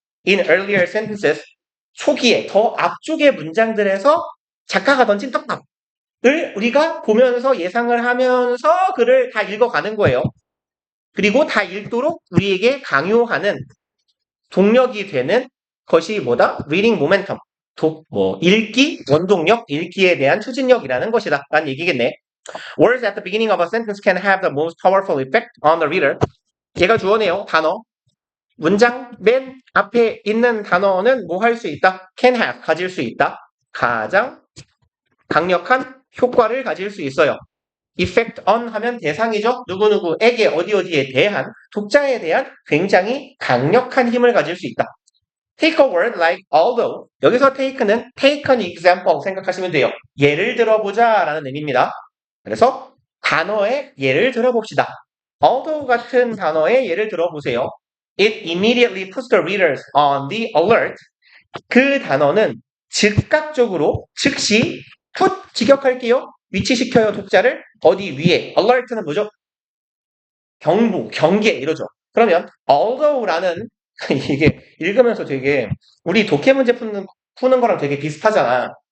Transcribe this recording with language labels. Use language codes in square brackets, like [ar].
[en] In earlier sentences, [ko] 초기에, 더 앞쪽의 문장들에서 작가가 던진 떡밥을 우리가 보면서 예상을 하면서 글을 다 읽어가는 거예요. 그리고 다 읽도록 우리에게 강요하는 동력이 되는 것이 뭐다? [en] reading momentum. [ko] 읽기, 원동력, 읽기에 대한 추진력이라는 것이다. 라는 얘기겠네. [en] Words at the beginning of a sentence can have the most powerful effect on the reader. [ko] 얘가 주어네요. 단어. 문장 맨 앞에 있는 단어는 뭐 할 수 있다? [en] can have, [ko] 가질 수 있다. 가장 강력한 효과를 가질 수 있어요. effect on 하면 대상이죠. 누구누구에게 어디에 대한 독자에 대한 굉장히 강력한 힘을 가질 수 있다. [en] Take a word like although. [ko] 여기서 take는 [en] take an example [ko] 생각하시면 돼요. 예를 들어보자 라는 의미입니다. 그래서 단어의 예를 들어봅시다. although 같은 단어의 예를 들어보세요. [en] It immediately puts the readers on the alert. [ko] 그 단어는 즉각적으로 즉시 put 직역할게요. 위치시켜요 독자를 어디 위에. alert는 뭐죠? 경보, 경계 이러죠. 그러면 although라는 이게 읽으면서 되게 우리 독해 문제 푸는 거랑 되게 비슷하잖아.